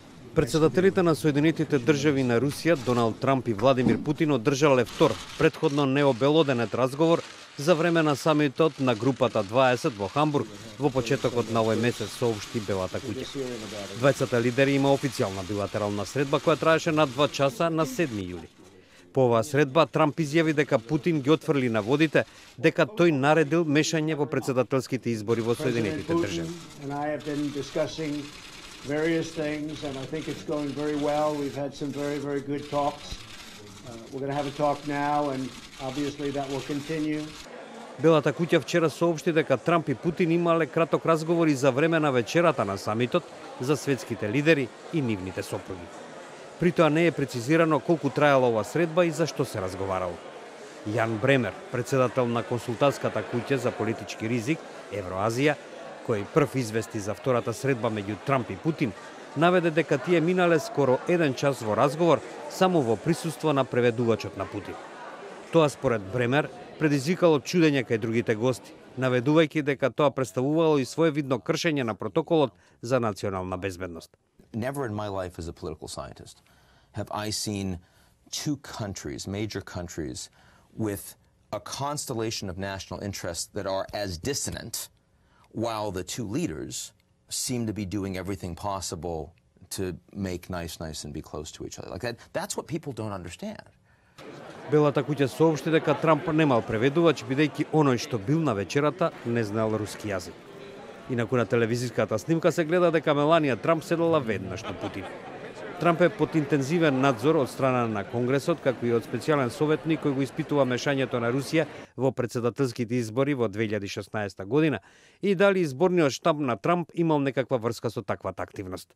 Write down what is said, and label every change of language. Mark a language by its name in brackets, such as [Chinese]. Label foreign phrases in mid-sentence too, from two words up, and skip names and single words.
[Macedonian] Председателите на Соединетите држави на Русија, Доналд Трамп и Владимир Путин одржале втор, претходно необелоденет разговор за време на самитот на групата 20 во Хамбург во почетокот на овој месец, соопшти Белата куќа. Двајцата лидери има официјална билатерална средба која траеше над 2 часа на 7 јули. По оваа средба Трамп изјави дека Путин ги отфрли наводите дека тој наредил мешање во председателските избори во Соединетите држави. [English] Various things, and I think it's going very well. We've had some very, very good talks. We're going to have a talk now, and obviously that will continue. [Macedonian] Белата куќа вчера соопшти дека Трамп и Путин имале краток разговор и за време на вечерата на самитот за светските лидери и нивните сопруги. При тоа не е прецизирано колку траела ова средба и за што се разговарало. Јан Бремер, председател на консултантската куќа за политички ризик Евроазија, кој прв извести за втората средба меѓу Трамп и Путин, наведе дека тие минале скоро 1 час во разговор само во присуство на преведувачот на Путин. Тоа според Бремер предизвикало чудење кај другите гости, наведувајќи дека тоа представувало и своевидно кршење на протоколот за национална безбедност. [English] Never in my life as a political scientist have I seen two countries, major countries, with a constellation of national interests that are as dissonant, while the two leaders seem to be doing everything possible to make nice and be close to each other. Like that's what people don't understand. [Macedonian] Белата куќа соопшти дека Трамп немал преведувач, бидејќи оној што бил на вечерата не знаел руски јазик. Инаку на телевизиската снимка се гледа дека Меланија Трамп седела веднаш на Путин. Трамп е под интензивен надзор од страна на Конгресот, како и од специјален советник кој го испитува мешањето на Русија во председателските избори во 2016 година и дали изборниот штаб на Трамп имал некаква врска со таквата активност.